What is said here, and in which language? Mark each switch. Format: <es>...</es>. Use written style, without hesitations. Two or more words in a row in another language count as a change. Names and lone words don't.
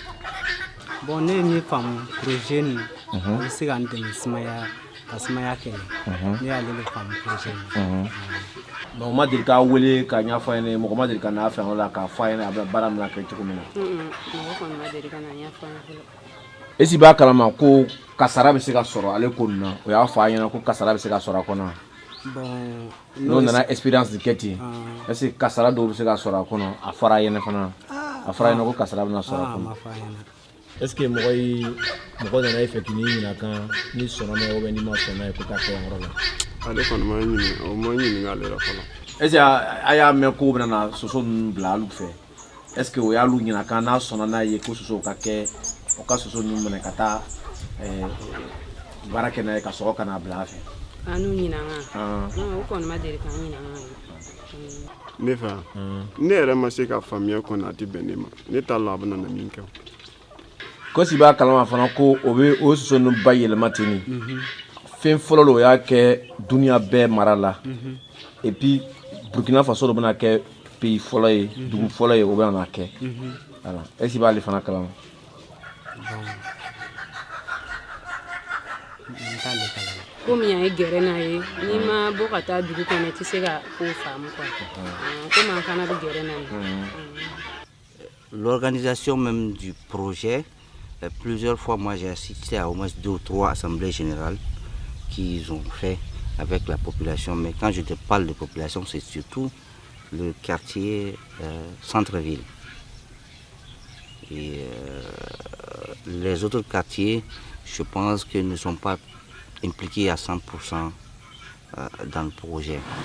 <bm>Bon, ne ye min faamu projet nin a bɛ se ka n dɛmɛ ka sumaya kɛlɛ. Ne y'ale de faamu projet nin. Donc ma deli k'a wele ka ɲɛfɔ a ɲɛna mɔgɔ ma deli ka n'a fɛ o la k'a fɔ a ɲɛna a bɛ baara min na kɛ cogo min na. Mɔgɔ kɔni ma deli ka na ɲɛfɔ an ɲɛna.</bm> <fr>Est-ce que</fr> <bm>b'a kalama ko kasara bɛ se ka sɔrɔ ale ko nin na o y'a fɔ a ɲɛna ko kasara bɛ se ka sɔrɔ a kɔnɔ. Bon, n'o nana expérience de kɛ ten</bm> <fr>est-ce que</fr> <bm>kasara dɔw bɛ se ka sɔrɔ a kɔnɔ a fɔra a ɲɛna fana a fɔra a ɲɛna ko kasara bɛna sɔrɔ a kɔnɔ.</bm> <fr>Est-ce que</fr> <bm>mɔgɔ nana e fɛ k'i ɲininka kan ni sɔnna n'a ye</bm> <fr>ou bien</fr> <bm>ni ma sɔnna ye ko taa kɛ yan yɔrɔ la. Ale kɔni ma ɲininka o ma ɲininka ale la fɔlɔ.</bm> <fr>Est-ce que</fr> <bm>a y'a mɛn ko bɛna na soso ninnu bila alu fɛ</bm> <fr>est-ce que</fr> <bm>o y'alu ɲininka kan n'a sɔnna n'a ye ko soso ka kɛ o ka soso ninnu minɛ ka taa baara kɛ n'a ye ka sɔrɔ ka n'a bila a fɛ. An n'u ɲininka o kɔni ma deli k'an ɲininka. Ne fɛ ne yɛrɛ ma se ka faamuya kɔni a tɛ bɛn ne ma ne t'a la a bɛna na min kɛ. Ko si b'a kalama fana ko o bɛ o soso ninnu ba yɛlɛma ten ni fɛn fɔlɔ la o y'a kɛ duniya bɛɛ mara la</bm> <fr>et puis</fr> <bm>Burkina Faso dɔ bɛna kɛ pays fɔlɔ ye dugu fɔlɔ ye o bɛna na kɛ voilà</bm> <fr>est-ce que</fr> <bm>b'ale fana kalama. Komi an ye gɛrɛ n'a ye n'i ma bɔ ka taa dugu kɔnɔ i tɛ se ka ko faamu quoi komi an fana bɛ gɛrɛ n'a ye.</bm> <fr>L'organisation même du projet, plusieurs fois moi j'ai assisté à au moins 2 ou 3 assemblées générales qu'ils ont fait avec la population, mais quand je te parle de population c'est surtout le quartier centre-ville et les autres quartiers je pense qu'ils ne sont pas impliqués à 100% dans le projet.</fr>